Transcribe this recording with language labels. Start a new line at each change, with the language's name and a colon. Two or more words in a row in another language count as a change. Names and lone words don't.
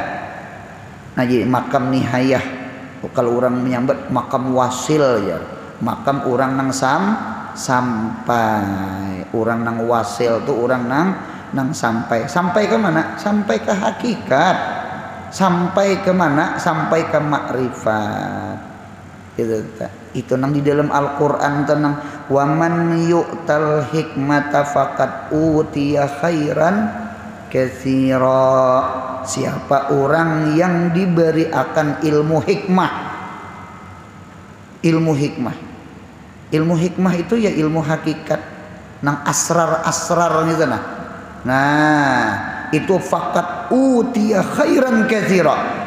Banjar: Nah jadi makam nihayah, kalau orang menyambat makam wasil ya, makam orang nang sampai, orang nang wasil tuh orang nang sampai ke mana? Sampai ke hakikat. Sampai ke mana? Sampai ke makrifat. Itu nang di dalam Al-Qur'an tenang
Arabic: ومن يؤت الحكمة فقد أوتي خيرا كثيرا.
Banjar: Siapa orang yang diberi akan ilmu hikmah. Ilmu hikmah. Ilmu hikmah itu ya ilmu hakikat nang asrar-asrar gitu nah. Nah, itu
Arabic: فقد أوتي خيرا كثيرا.